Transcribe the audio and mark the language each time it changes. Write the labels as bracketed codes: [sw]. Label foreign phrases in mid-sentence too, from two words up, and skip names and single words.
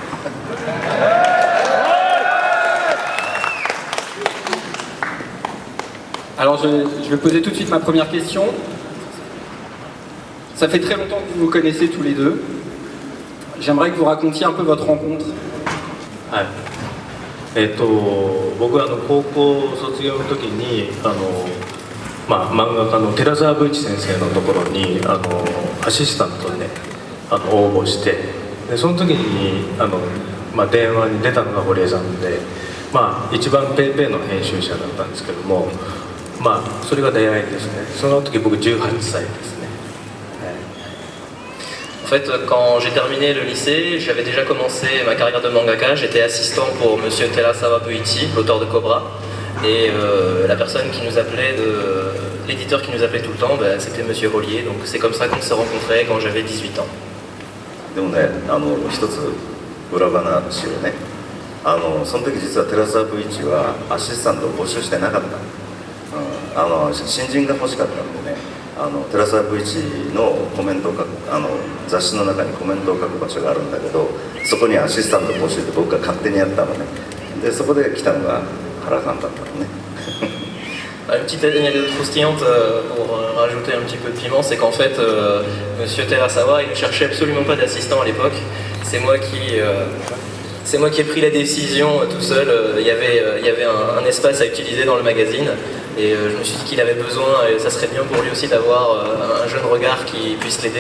[fr] Alors je vais poser tout de suite ma première question. Ça fait très longtemps que vous vous connaissez tous les deux. J'aimerais que vous racontiez un peu votre rencontre. [ja] はい。僕は高校卒業の時に漫画家の寺澤武一先生のところにアシスタントで、応募して、でその時に電話に出たのが堀江さんで、一番ペーペーの編集者だったんですけども、それが出会いですね。その時僕18歳ですね。 [fr] En fait, quand j'ai terminé le lycée, j'avais déjà commencé ma carrière de mangaka. J'étais assistant pour Monsieur Terasawa Buichi, l'auteur de Cobra. Et la personne qui nous appelait, l'éditeur qui nous appelait tout le temps, c'était Monsieur Ollier. Donc c'est comme ça qu'on s'est rencontrés quand j'avais 18 ans. [ja] でもね、一つ裏話をね、その時実は寺澤武一はアシスタントを募集してなかった、新人が欲しかったんでね、寺澤武一のコメントを書く雑誌の中にコメントを書く場所があるんだけど、そこにアシスタント募集って僕が勝手にやったのね。でそこで来たのが原さんだったのね。 [fr] Une petite anecdote croustillante pour rajouter un petit peu de piment, c'est qu'en fait, Monsieur Terasawa, il ne cherchait absolument pas d'assistant à l'époque. C'est moi qui ai pris la décision tout seul. Il y avait un espace à utiliser dans le magazine et je me suis dit qu'il avait besoin, et ça serait bien pour lui aussi d'avoir un jeune regard qui puisse l'aider.